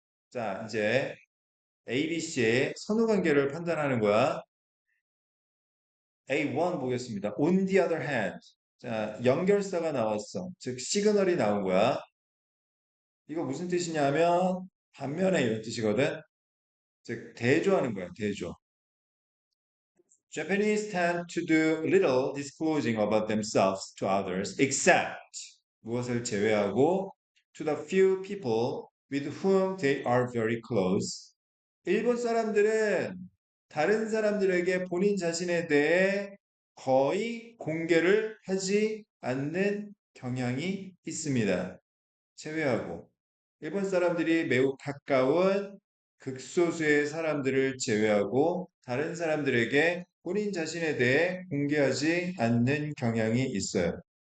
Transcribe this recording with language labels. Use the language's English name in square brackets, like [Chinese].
[Korean] 자, 이제 ABC의 선후 관계를 판단하는 거야. A1 보겠습니다. [English] On the other hand. [Korean] 자, 연결사가 나왔어. 즉, 시그널이 나온 거야. 이거 무슨 뜻이냐면, 반면에 이런 뜻이거든. 즉, 대조하는 거야, 대조. [English] Japanese tend to do little disclosing about themselves to others, except [Korean] 무엇을 제외하고 [English] to the few people with whom they are very close. [Korean] 일본 사람들은 다른 사람들에게 본인 자신에 대해 거의 공개를 하지 않는 경향이 있습니다. 제외하고 일본 사람들이 매우 가까운 극소수의 사람들을 제외하고 다른 사람들에게 본인 자신에 대해 공개하지 않는 경향이 있어요.